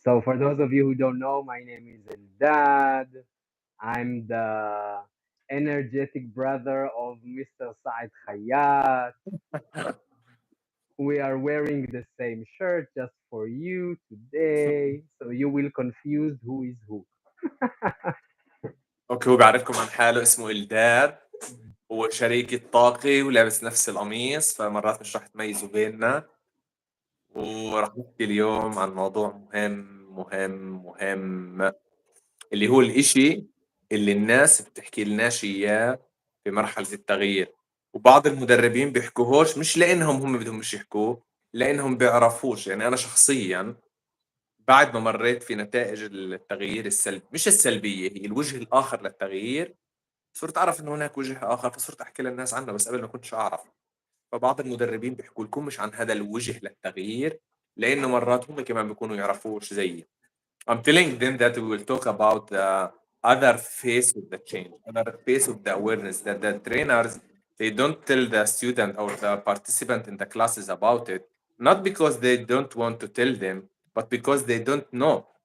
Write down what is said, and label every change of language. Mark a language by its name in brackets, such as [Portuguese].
[English] So, for those of you who don't know, my name is Eldad. I'm the energetic brother of Mr. Saad Khayat. We are wearing the same shirt just for you today, so you will confuse who is who. [Arabic] اوكي، هو بيعرفكم عن حاله، اسمه إلداد، هو شريكي الطاقي ولابس نفس القميص، فمرات مش رح تميزوا بيننا. ورح نحكي اليوم عن موضوع مهم اللي هو الإشي اللي الناس بتحكي لناش إياه في مرحلة التغيير، وبعض المدربين بيحكوهوش مش لأنهم هم بدهم مش يحكوه، لأنهم بيعرفوش. يعني أنا شخصيا بعد ما مريت في نتائج التغيير السلبي، مش السلبية، هي الوجه الآخر للتغيير، صرت أعرف إنه هناك وجه آخر، فصرت أحكي للناس عنه، بس قبل ما كنتش أعرف. فبعض المدربين بيحكوا لكم مش عن هذا الوجه للتغيير، لأنه مرات هم كمان بيكونوا يعرفوش زيي. [English] I'm telling them that we will talk about the other face of the change, other face of the awareness, that the trainers, they don't tell the student or the participant in the classes about it, not because they don't want to tell them, but because they don't know.